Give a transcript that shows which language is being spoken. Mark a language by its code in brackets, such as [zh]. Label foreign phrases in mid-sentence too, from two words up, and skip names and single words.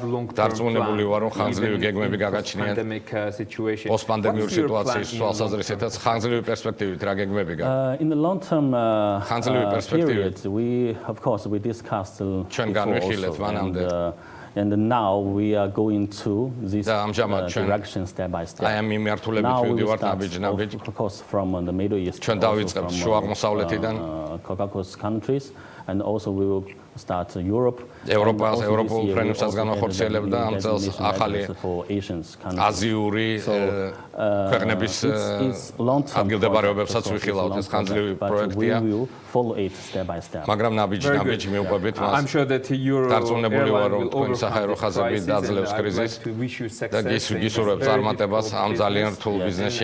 [ka] დარწმუნებული ვარ, რომ ხანგრძლივი გეგმები გაგაჩნიათ პოსტპანდემიური სიტუაციის თვალსაზრისითაც ხანგრძლივი პერსპექტივით რა გეგმები გაქვთ? [en] In the long term period, we discussed [ka] ჩვენ განვიხილეთ მანამდე [en] and now we are going to this direction step by step. [ka] აი ამ მიმართულებით ვიდივართ ნაბიჯ-ნაბიჯ. [en] Of course, from the Middle East. [ka] ჩვენ დავიწყებთ შუა აღმოსავლეთიდან. [en] Caucasus countries, and also we will start Europe. [ka] ევროპულ ფრენებსაც განახორციელებ და ამ წელს ახალი აზიური ქვეყნების ადგილდებარეობებსაც ვიხილავთ. ეს ხანძლივი პროექტია. მაგრამ ნაბიჯ-ნაბიჯ მივყვებით მას. დარწმუნებული ვარ, რომ თქვენი საჰაერო ხაზები დაძლევს კრიზისს და გისურვებ წარმატებას ამ ძალიან რთულ ბიზნესში.